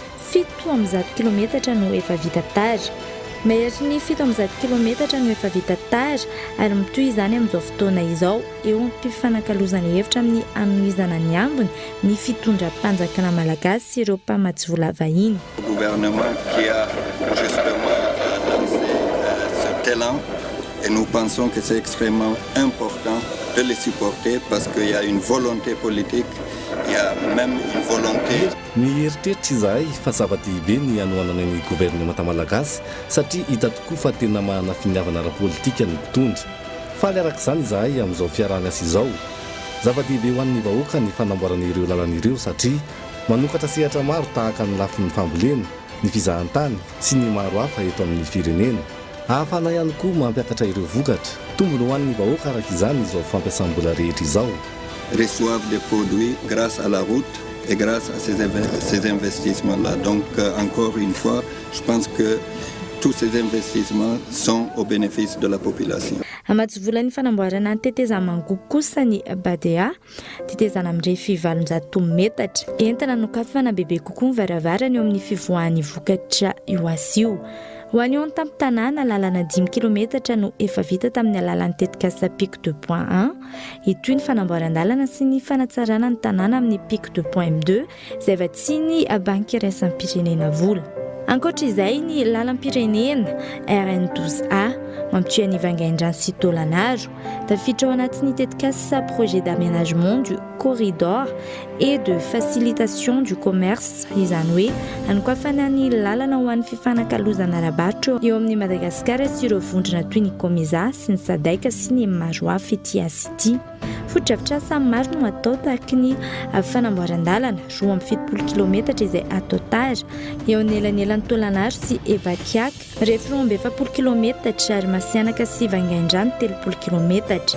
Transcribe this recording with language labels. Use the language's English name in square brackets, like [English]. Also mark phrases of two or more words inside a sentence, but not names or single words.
[Malagasy] 700 kilometatra no efa vita tara Mehery ny 700 kilometatra no efa vita tara ary mitohy izany amin'izao fotoana izao eo am-pifanakalozana hevitra amin'ny anohizana ny ambiny ny fitondram-panjakana malagasy sy ireo mpamatsy vola vahiny. [French] Le gouvernement qui a justement lancé cet élan et nous pensons que c'est extrêmement important de les supporter parce qu'il y a une volonté politique, il y a même une volonté. [Malagasy] Ny eritreritra izahay fa zava-dehibe ny anohanana ny gouvernemanta malagasy satria hita tokoa fa tena mahana finiavana ara-politika ny mpitondra. Faly araka izany izahay amin'izao fiarahana-asa izao. Zava-dehibe ho an'ny vahoaka ny fanamboarana ireo lalana satria manokatra sehatra maro tahaka ny lafin'ny fambolena, ny fizahantany sy ny maro hafa eto amin'ny firenena. Ahafana ihany koa mampiakatra ireo vokatra. Tombony ho an'ny vahoaka araka izany izao fampiasam-bola rehetra izao. [French] Reçoivent des produits grâce à la route et grâce à ces investissements-là. Donc, encore une fois, je pense que tous ces investissements sont au bénéfice de la population. [Malagasy] Amatsy vola ny fanamboarana ny tetezamangoko kosa ny Badea, tetezana amin'ireo 700 metatra. Entana nokafana bebe kokoa ny varavarana eo amin'ny fivoahan'ny vokatra io asio. Ho an'ny eo tamin'ny tanàna lalana 10 kilometatra no efa vita tamin'ny alalan'ny tetikasa PIC 2.1. Itoy ny fanamboaran-dalana sy ny fanatsarana ny tanàna amin'ny PIC 2.2 izay vatsiny banky iraisam-pirenena vola. Ankoatra izay ny lalam-pirenena RN12A mampitohy ny Vangaindrano sy Tolanaro tafiditra ao anatin'ny tetikasa [French] projet d'aménagement du corridor et de facilitation du commerce [Malagasy] izany hoe anokafana ny lalana ho an'ny fifanakalozana ara-barotra eo amin'ny Madagasikara sy ireo vondrona toy ny Komiza sy ny Sadaika sy ny maro hafa ety asa ity. foto-drafitrasa maro no atao tahaka ny fanamboaran-dalana 7 kilometatra izay atao tara eo anelanelan'ny Tolanaro sy Evakiaka, rehefa 7 kilometatra ary Masianaka sy Vangaindrano 30 kilometatra.